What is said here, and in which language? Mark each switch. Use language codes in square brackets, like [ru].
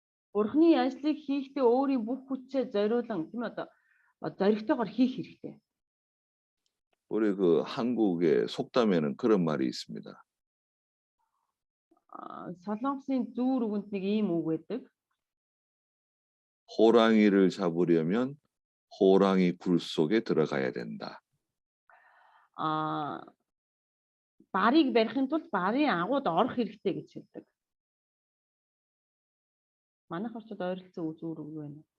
[mn] Бурхны ажлыг хийхдээ өөрийн бүх хүчээ зориулан тийм ээ одоо зоригтойгоор хийх хэрэгтэй. [ko] 우리 그 한국의 속담에는 그런 말이 있습니다. [mn] Солонгосын зүүр үгэнд нэг ийм үг байдаг. [ko] 호랑이를 잡으려면 호랑이 굴 속에 들어가야 된다. [mn] Барыг барихын тулд барын агууд орох хэрэгтэй гэж хэлдэг. Манайх орчод ойролцоо зүүр үг байна.